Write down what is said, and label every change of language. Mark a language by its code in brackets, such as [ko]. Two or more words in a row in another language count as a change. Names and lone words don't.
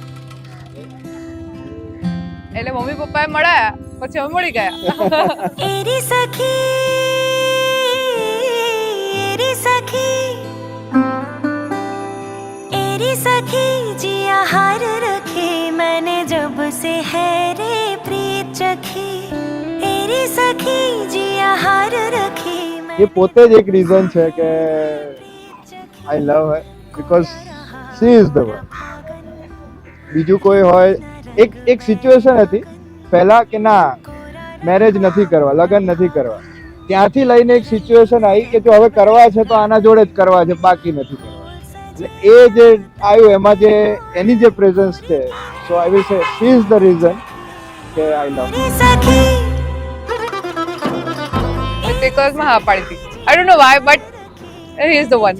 [gu] એટલે મમ્મી પપ્પાએ મળ્યા પછી અમે મળી ગયા. [hi] એરી सखी जिया हार रखे मैंने जब से है रे प्रीत चखी. एरी सखी जिया हार रखे [gu] એ પોતે જ એક રીઝન છે કે [en] I love her because she is the one. [gu] બીજું કોઈ હોય, એક સિચ્યુએશન હતી પહેલા કે ના મેરેજ નથી કરવા, લગ્ન નથી કરવા, ત્યાંથી લઈને એક સિચ્યુએશન આવી કે જો હવે કરવા છે તો આના જોડે જ કરવા છે, બાકી નથી કરવા. એટલે એ જે આવ્યું એમાં જે એની જે પ્રેઝન્સ છે, [en] so I will say she is the reason [gu] કે [en] I love. [gu] Because માં હા પાડી હતી. [en] I don't know why, but he is the one.